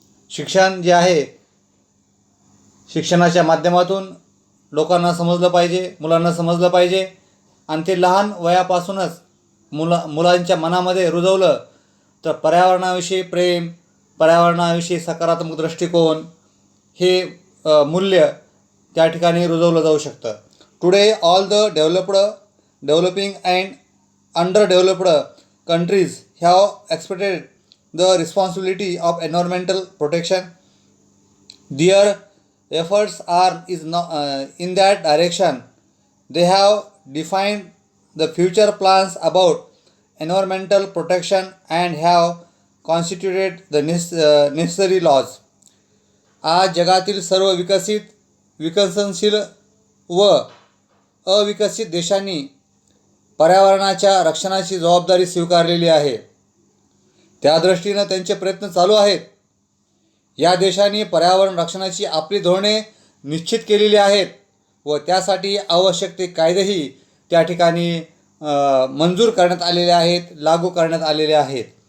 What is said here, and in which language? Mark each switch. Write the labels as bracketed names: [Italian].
[Marathi] शिक्षण जे आहे शिक्षणाच्या माध्यमातून लोकांना समजलं पाहिजे, मुलांना समजलं पाहिजे आणि ते लहान वयापासूनच मुलांच्या मनामध्ये रुजवलं तर पर्यावरणाविषयी प्रेम, पर्यावरणाविषयी सकारात्मक दृष्टिकोन हे मूल्य त्या ठिकाणी रुजवलं जाऊ शकतं. [English] Today all the developing and under developed countries have expected the responsibility of environmental protection. Their efforts are in that direction. They have defined the future plans about environmental protection and have constituted the necessary laws. [Marathi] आज जगातील सर्व विकसनशील व अविकसित देशांनी पर्यावरणाच्या रक्षणाची जबाबदारी स्वीकारलेली आहे. त्या दृष्टीनं त्यांचे प्रयत्न चालू आहेत. या देशांनी पर्यावरण रक्षणाची आपली धोरणे निश्चित केलेली आहेत व त्यासाठी आवश्यक ते कायदेही त्या ठिकाणी मंजूर करण्यात आलेले आहेत, लागू करण्यात आलेले आहेत.